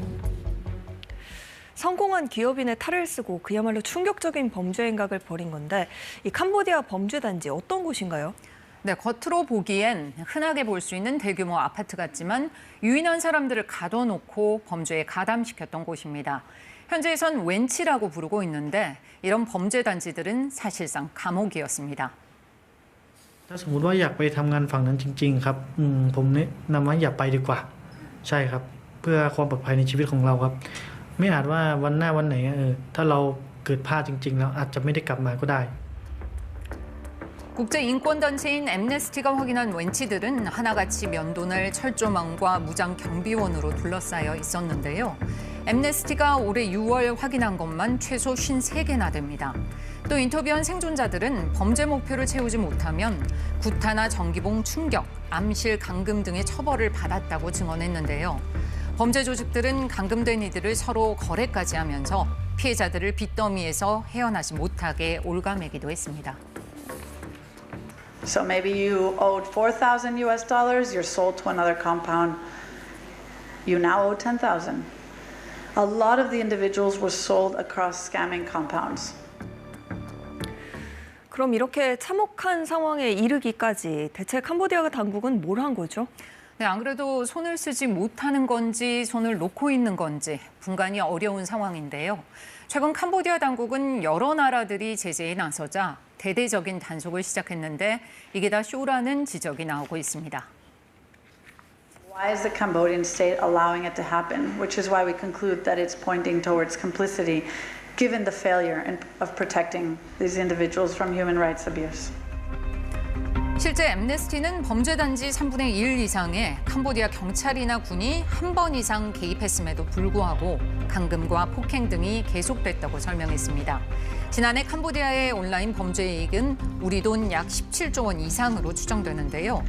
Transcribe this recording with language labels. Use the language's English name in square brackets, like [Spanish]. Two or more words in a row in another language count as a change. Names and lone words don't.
[Korean] 성공한 기업인의 탈을 쓰고 그야말로 충격적인 범죄 행각을 벌인 건데 이 캄보디아 범죄 단지 어떤 곳인가요? 네, 겉으로 보기엔 흔하게 볼 수 있는 대규모 아파트 같지만 유인한 사람들을 가둬놓고 범죄에 가담시켰던 곳입니다. 현재에선 웬치라고 부르고 있는데 이런 범죄 단지들은 사실상 감옥이었습니다. [Thai] ถ้าสมมุติว่าอยากไปทำงานฝั่งนั้นจริงๆครับผมแนะนำว่าอย่าไปดีกว่าใช่ครับเพื่อความปลอดภัยในชีวิตของเราครับไม่อาจว่าวันหน้าวันไหนถ้าเราเกิดพลาดจริงๆแล้วอาจจะไม่ได้กลับมาก็ได้ [Korean] 국제인권단체인 엠네스티가 확인한 웬치들은 하나같이 면도날 철조망과 무장 경비원으로 둘러싸여 있었는데요. 엠네스티가 올해 6월 확인한 것만 최소 53개나 됩니다. 또 인터뷰한 생존자들은 범죄 목표를 채우지 못하면 구타나 전기봉 충격, 암실 감금 등의 처벌을 받았다고 증언했는데요. 범죄 조직들은 감금된 이들을 서로 거래까지 하면서 피해자들을 빚더미에서 헤어나지 못하게 올가매기도 했습니다. [English] So maybe you owed $4,000, you're sold to another compound, you now owe $10,000. A lot of the individuals were sold across scamming compounds. [Korean] 그럼 이렇게 참혹한 상황에 이르기까지 대체 캄보디아 당국은 뭘 한 거죠? 네, 안 그래도 손을 쓰지 못하는 건지 손을 놓고 있는 건지 분간이 어려운 상황인데요. 최근 캄보디아 당국은 여러 나라들이 제재에 나서자 대대적인 단속을 시작했는데 이게 다 쇼라는 지적이 나오고 있습니다. [English] Why is the Cambodian state allowing it to happen? Which is why we conclude that it's pointing towards complicity, given the failure of protecting these individuals from human rights abuse. [Korean] 실제 엠네스티는 범죄 단지 3분의 1 이상에 캄보디아 경찰이나 군이 한 번 이상 개입했음에도 불구하고 감금과 폭행 등이 계속됐다고 설명했습니다. 지난해 캄보디아의 온라인 범죄 이익은 우리 돈 약 17조 원 이상으로 추정되는데요.